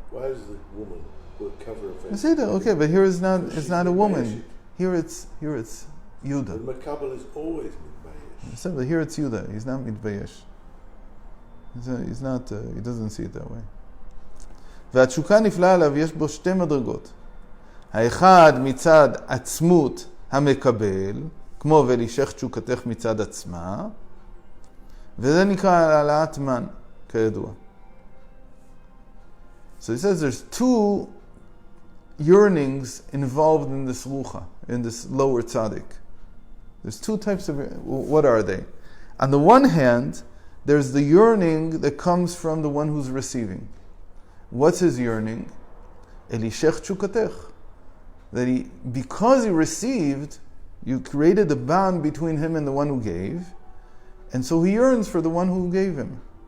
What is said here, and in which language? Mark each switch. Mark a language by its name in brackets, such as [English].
[English] Why is the woman who cover her face? I say that. Okay, but here it's not. So It's she's not a woman. [Hebrew] mitbayeshet. [English] Here it's The Yuda. mekabel is always mitbayesh. I said, but here it's Yuda. He's not mitbayesh. He's not. He doesn't see it that way. [Hebrew] והתשוקה נפלאה עליו, יש בו שתי מדרגות. האחד מצד עצמות המקבל, כמו ולישך תשוקתך מצד עצמה, וזה נקרא העלאת מן, כידוע. [English] So he says there's two yearnings involved in this rucha, in this lower tzaddik. There's two types of, what are they? On the one hand, there's the yearning that comes from the one who's receiving. What's his yearning? Elishech chukatech. That because he received, you created a bond between him and the one who gave, and so he yearns for the one who gave him.